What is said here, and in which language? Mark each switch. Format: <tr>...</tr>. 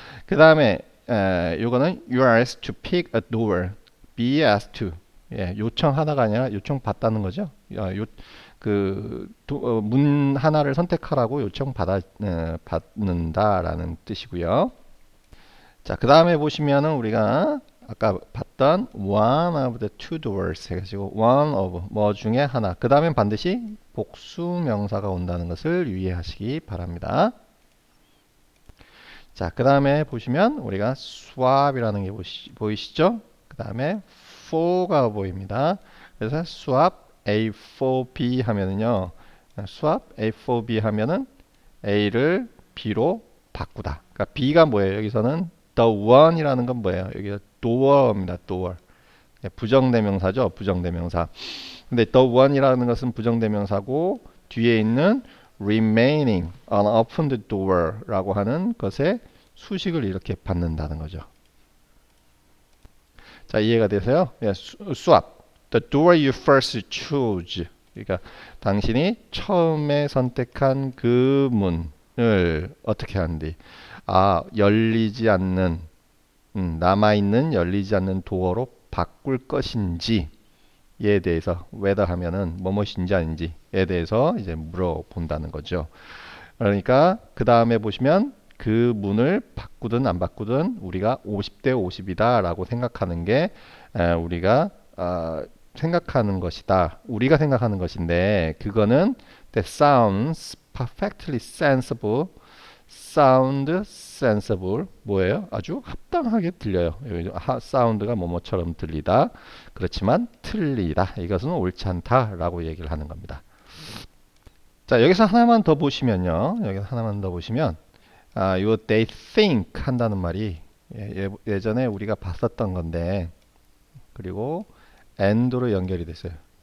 <ko>그 다음에 요거는</ko> <en>you are asked to pick a door be asked to</en> <ko>요청하다가 아니라 요청받다는 거죠. 문 하나를 선택하라고 받는다라는 뜻이고요. 자, 그 다음에 보시면은 우리가 아까 봤던</ko> <en>one of the two doors</en> <ko>해가지고 one of 뭐 중에 하나. 그 다음엔 반드시 복수 명사가 온다는 것을 유의하시기 바랍니다. 자, 그 다음에 보시면 우리가 swap이라는 게 보이시죠? 그 다음에 for가 보입니다. 그래서 swap A for B 하면은요. swap A for B 하면은 A를 B로 바꾸다. 그러니까 B가 뭐예요? 여기서는 the one이라는 건 뭐예요? 여기가 door입니다. door. 부정대명사죠. 부정대명사. 근데 the one이라는 것은 부정대명사고 뒤에 있는 remaining unopened door라고 하는 것에 수식을 이렇게 받는다는 거죠. 자, 이해가 되세요? 예, 수압.</ko> <en>The door you first choose.</en> <ko>그러니까 당신이 처음에 선택한 그 문을 어떻게 하는지. 아, 열리지 않는 남아있는 열리지 않는 도어로 바꿀 것인지에 대해서 whether 하면은 뭐뭇인지 아닌지에 대해서 이제 물어본다는 거죠. 그러니까 그 다음에 보시면 그 문을 바꾸든 안 바꾸든 우리가 50대 50이다 라고 생각하는 게 우리가 생각하는 것이다. 우리가 생각하는 것인데 그거는</ko> <en>that sounds perfectly sensible.</en> <ko>sound sensible 뭐예요? 아주 합당하게 들려요. 사운드가 뭐뭐처럼 들리다. 그렇지만 틀리다. 이것은 옳지 않다 라고 얘기를 하는 겁니다. 자, 여기서 하나만 더 보시면요. 여기서 하나만 더 보시면 요 they think 한다는 말이 예전에 우리가 봤었던 건데 그리고 and로 연결이 됐어요.</ko>